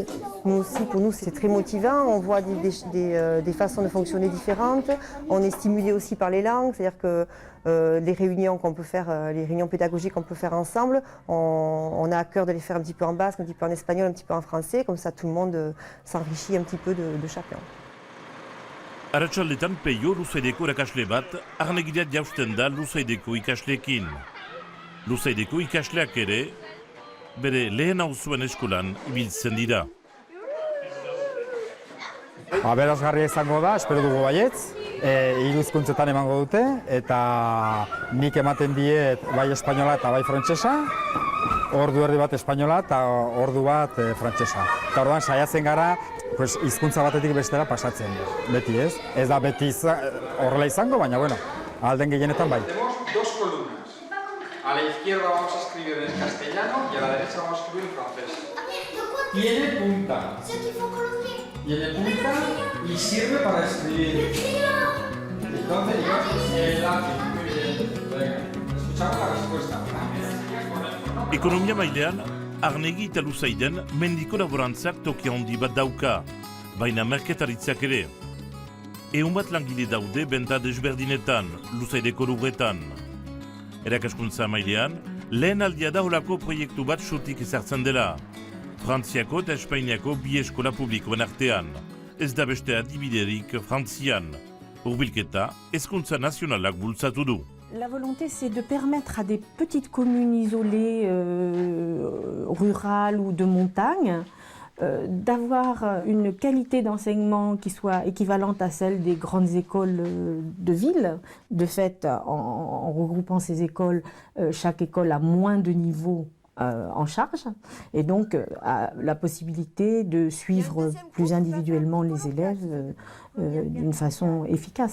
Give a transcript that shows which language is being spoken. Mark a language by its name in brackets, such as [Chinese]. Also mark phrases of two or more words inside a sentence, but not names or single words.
[French] Nous aussi, pour nous, c'est très motivant. On voit des façons de fonctionner différentes. On est stimulé aussi par les langues, c'est-à-dire que les réunions qu'on peut faire, les réunions pédagogiques qu'on peut faire ensemble, on a à cœur de les faire un petit peu en basque, un petit peu en espagnol, un petit peu en français, comme ça tout le monde s'enrichit un petit peu de chacun. [Basque] Arratsaldetan Peio Luzaideko erakasle bat, Arnegirat jausten da Luzaideko ikasleekin. Luzaideko ikasleak ere, bere lehen auzuen eskolan ibiltzen dira. Aberasgarria izango da, espero dugu baietz. 3 hizkuntzetan emango dute, eta nik ematen diet bai espainola eta bai frantsesa, ordu erdi bat espainola eta ordu bat frantsesa. Eta orduan saiatzen gara, hizkuntza batetik bestera pasatzen, beti ez? Ez da beti horrela izango, baina bueno, alden gehienetan bai. [Spanish] Tenemos 2 columnas. A la izquierda vamos a escribir en castellano y a la derecha vamos a escribir en francés. Tiene punta. Tiene punta y sirve para escribir. Entonces yo el lápiz. Muy bien. Venga, escuchamos la respuesta. [Basque] Ekonomia mailean, Arnegi eta Luzaiden mendiko laborantzak toki handi bat dauka, baina merketaritzak ere. 100 bat langile daude benta desberdinetan, Luzaideko lurretan. Erakaskuntza mailean, lehen aldia da holako proiektu bat xutik ezartzen dela. Frantziako eta Espainiako 2 eskola publikoen artean. Ez da beste adibiderik Frantzian. Hurbilketa, hezkuntza nazionalak bultzatu du. [French] La volonté, c'est de permettre à des petites communes isolées, rurales ou de montagne, d'avoir une qualité d'enseignement qui soit équivalente à celle des grandes écoles de ville. De fait, en regroupant ces écoles, chaque école a moins de niveaux en charge et donc a la possibilité de suivre plus individuellement les élèves d'une façon efficace.